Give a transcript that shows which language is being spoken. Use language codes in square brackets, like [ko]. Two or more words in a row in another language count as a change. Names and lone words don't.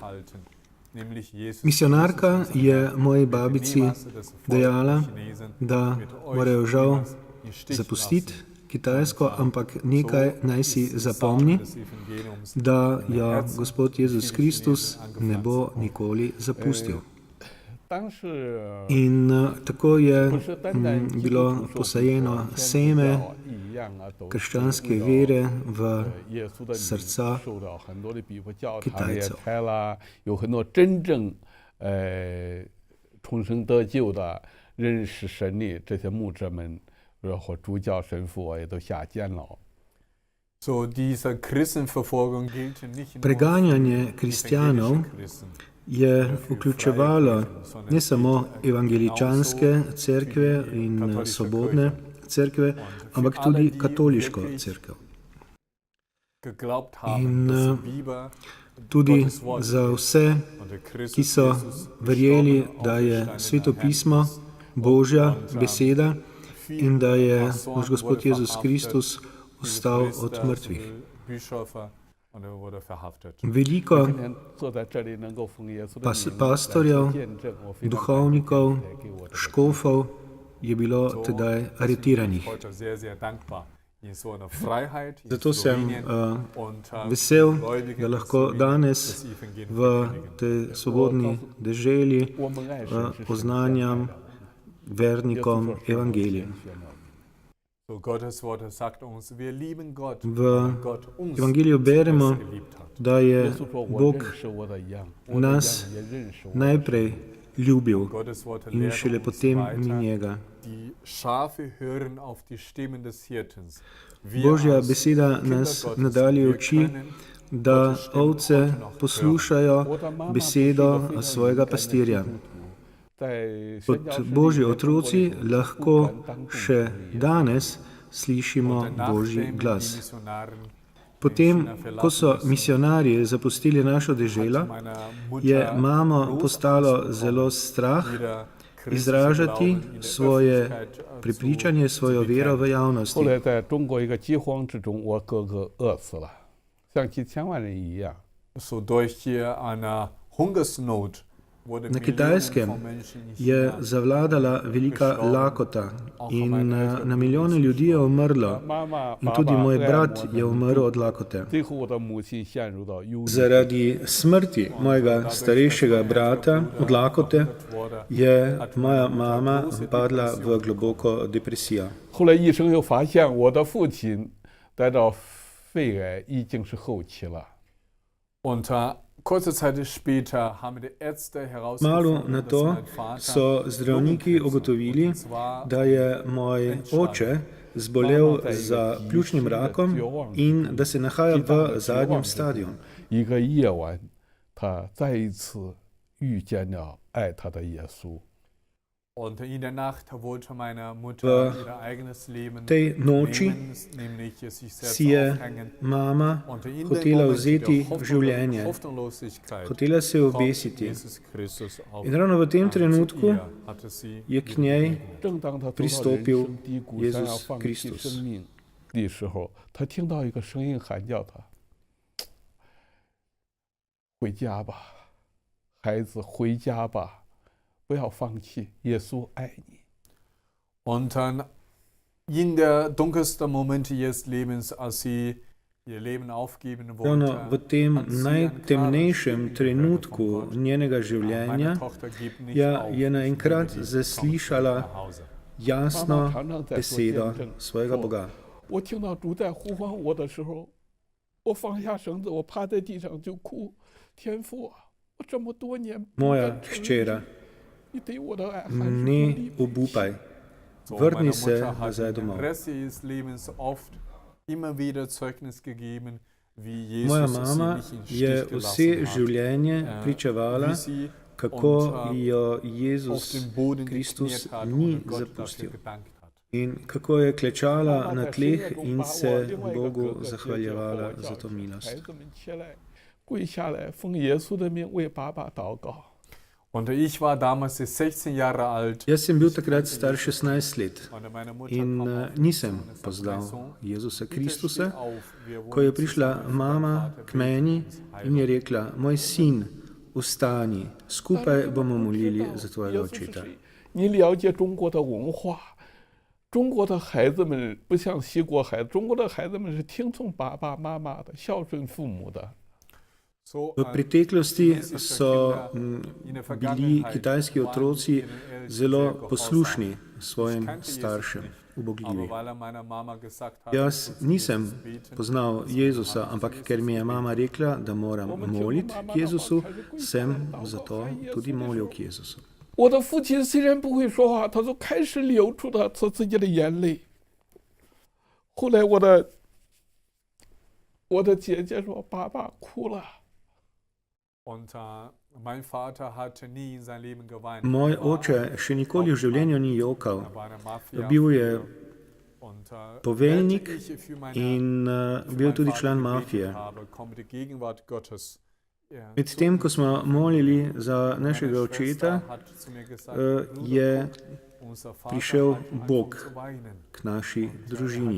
[sl] Misionarka je moji babici dejala, da morajo žal zapustiti Kitajsko, ampak nekaj naj si zapomni, da jo Gospod Jezus Kristus ne bo nikoli zapustil. In tako je bilo posajeno seme krščanske vere v srca Kitajcev. [zh] 有很多真正重生得救的认识神的这些牧者们，或主教神父也都下监了。 [de] So, diese Christenverfolgung gilt nicht nur [sl] Preganjanje kristjanov je vključevalo ne samo evangeličanske cerkve in svobodne cerkve, ampak tudi katoliško cerkev. [de] geglaubt [sl] In [de] haben, dass die Bibel [sl] tudi za vse, [de] und der Christus [sl] ki so [de] Jesus [sl] verjeli, [de] gestorben [sl] da je [de] auferstanden [sl] Sveto [de] am [sl] pismo [de] Herzen [sl] Božja [de] und, [sl] beseda in da je [de] Pastoren [sl] naš Gospod [de] wurde [sl] Jezus [de] verhaftet, [sl] Kristus [de] viele [sl] vstal [de] Priester, [sl] od mrtvih. [de] Bischöfe, und er wurde verhaftet. [sl] Veliko [zh] 今天坐在这里能够奉耶稣的名 [sl] pastorjev, [zh] 来见证，我非常感谢 [sl] duhovnikov, [zh] 你给我的 [sl] škofov je bilo tedaj [de] Ich bin [sl] aretiranih. [de] heute sehr, sehr dankbar. In so einer Freiheit, in [sl] Zato sem [de] Slowenien und [sl] vesel, [de] Gläubigen [sl] da [de] in [sl] lahko [de] Slowenien [sl] danes [de] das Evangelium [sl] v [de] verkündigen. [sl] tej svobodni deželi [zh] 我们爱神是神 [sl] oznanjam vernikom evangelij. [de] So Gottes Wort sagt uns, wir lieben Gott, [sl] V [de] weil Gott uns [sl] evangeliju beremo, [de] zuerst geliebt hat. [sl] da je [zh] 耶稣说：“我 [sl] Bog [zh] 认识我的羊，我的 [sl] nas [zh] 羊也认识我。” [sl] najprej ljubil [de] Gottes Wort [sl] in [de] lehrt [sl] šele [de] uns [sl] potem mi [de] weiter, [sl] njega. [de] die Schafe hören auf die Stimmen des Hirtens. Wir [sl] Božja [de] als [sl] beseda [de] Kinder [sl] nas [de] Gottes, [sl] nadalje [de] wir [sl] uči, [de] können [sl] da [de] Gottes Stimme [sl] ovce [de] heute noch hören. [sl] poslušajo besedo svojega pastirja. [zh] 在 [sl] Kot [zh] 宣教士里 [sl] Božji [zh] 面，中国 [sl] otroci [zh] 人不 [sl] lahko [zh] 敢当众 [sl] še [zh] 承认 [sl] danes slišimo [de] Und [sl] Božji [de] nachdem die [sl] glas. [de] Missionaren [sl] Potem, [de] China verlassen [sl] ko so [de] müssen, [sl] misionarji zapustili našo [de] hat [sl] deželo, [de] meine [sl] je [de] Mutter [sl] mamo [de] große [sl] postalo [de] Angst [sl] zelo [de] bekommen, [sl] strah [de] wieder christlichen [sl] izražati [de] Glauben in der [sl] svoje [de] Öffentlichkeit, [sl] prepričanje, svojo [de] zu [sl] vero v [de] bekennen. [zh] 后 [sl] javnosti. [zh] 来在中国一个饥荒之中，我哥哥饿死了，像几千万人一样。 [de] So durch eine Hungersnot wurde [sl] Na [de] Millionen [sl] Kitajskem [de] von Menschen in [sl] je [de] China [sl] zavladala velika lakota in na milijone ljudi je umrlo. [zh] 妈妈、 [sl] In [zh] 爸 [sl] tudi [zh] 爸 [sl] moj [zh] 爱 [sl] brat [zh] 我 [sl] je [zh] 们 [sl] umrl od lakote. [zh] 最后我的母亲陷入到忧郁。 [sl] Zaradi smrti mojega starejšega brata od lakote je moja mama padla v globoko depresijo. [zh] 后来医生又发现我的父亲得到肺癌已经是后期了。 [de] Und kurze Zeit später haben die Ärzte [sl] Malo [de] herausgefunden, [sl] na [de] dass [sl] to [de] mein Vater [sl] so zdravniki [de] Lungenkrebs hat. [sl] ugotovili, [de] Und zwar [sl] da je moj oče zbolel za pljučnim rakom in da se nahaja v zadnjem stadiju. [zh] 一个夜晚，他再一次遇见了爱他的耶稣。 [de] Und in der Nacht wollte meine Mutter [sl] V [de] ihr eigenes Leben [sl] tej noči [de] nehmen, nämlich sich selbst [sl] si je [de] aufhängen. [sl] mama [de] Und in dem [sl] hotela [de] Moment [sl] vzeti [de] der [sl] življenje, [de] Hoffnungslosigkeit [sl] hotela se [de] kommt [sl] obesiti. [de] Jesus Christus auf [sl] In ravno v tem [de] zu [sl] trenutku [de] ihr, hatte sie [sl] je k njej [zh] 正当他走到人 [sl] pristopil [zh] 生低谷， [sl] Jezus [zh] 想要放弃 [sl] Kristus [zh] 生命的时候，他听到一个声音喊叫他：“回家吧，孩子，回家吧，不要放弃，耶稣爱你。” [de] Und dann in der dunkelsten Momente ihres Lebens, als sie ihr Leben aufgeben [sl] ravno v [de] wollte, [sl] tem [de] hat sie ein [sl] najtemnejšem [de] klares [sl] trenutku [de] Stimme gehört von Gott. [sl] njenega [de] Meine [sl] življenja [de] Tochter gibt nicht [sl] ja, [de] auf, [sl] je naenkrat [de] ich liebe dich, [sl] zaslišala [de] komm nach Hause. [sl] jasno besedo svojega Boga. [zh] 我听到主在呼唤我的时候，我放下绳子，我趴在地上就哭：“天父啊，我这么多年不 [sl] Moja [zh] 敢承认 [sl] hčera, [zh] 你对我的爱还是不 [sl] ne [zh] 离不弃。 [sl] obupaj, [de] So, meine [sl] vrni se [de] Mutter hat [sl] nazaj [de] im [sl] domov. [de] Rest ihres Lebens oft immer wieder Zeugnis gegeben, wie [sl] Moja [de] Jesus sie [sl] mama [de] nicht im [sl] je [de] Stich [sl] vse [de] gelassen hat. [sl] življenje pričevala, [de] Wie sie [sl] kako jo [de] auf [sl] Jezus [de] dem Boden [sl] Kristus [de] gekniet hat [sl] ni [de] und Gott dafür [sl] zapustil. [de] gedankt hat. [sl] In kako je klečala na [zh] 妈妈在深 [sl] tleh [zh] 夜中 [sl] in [zh] 把 [sl] se [zh] 我另外一个哥 [sl] Bogu [zh] 哥接着和 [sl] zahvaljevala [zh] 我 [sl] za [zh] 叫 [sl] to [zh] 醒，孩 [sl] milost. [zh] 子们起来，跪下来，奉耶稣的名为爸爸祷告。 [de] Und ich war damals 16 Jahre alt. [sl] Jaz sem bil takrat star 16 let [de] Und meine Mutter [sl] in [de] kam auf [sl] nisem [de] und sagte, [sl] poznal [de] "Mein Sohn, [sl] Jezusa [de] bitte [sl] Kristusa. [de] steh auf, wir [sl] Ko je [de] wollen [sl] prišla [de] zusammen für [sl] mama [de] deinen Vater [sl] k meni [de] beten, uns [sl] in je [de] heilen." [sl] rekla, moj sin, vstani, skupaj bomo molili za tvojega očeta. [zh] 你了解中国的文化，中国的孩子们不像西国孩子，中国的孩子们是听从爸爸妈妈的，孝顺父母的。 [de] So, [sl] V preteklosti so bili kitajski otroci zelo poslušni svojim staršem, ubogljivi. Jaz nisem poznal Jezusa, ampak ker mi je mama rekla, da moram moliti k Jezusu, sem zato tudi molil k Jezusu. [zh] 我的父亲虽然不会说话，他就开始流出他自己的眼泪。后来我的姐姐说：“爸爸哭了。” [de] Und mein Vater hat nie in seinem Leben geweint. [sl] Moj oče še nikoli v življenju ni jokal. [de] Er war eine Mafia. [sl] Bil je [de] Und [sl] poveljnik [de] während ich für meine, [sl] in [de] für [sl] bil [de] meinen [sl] tudi [de] Vater [sl] član [de] gebetet [sl] mafije. [de] habe, kommt die Gegenwart Gottes. [sl] Medtem, ko smo molili za našega očeta, je prišel Bog k naši družini.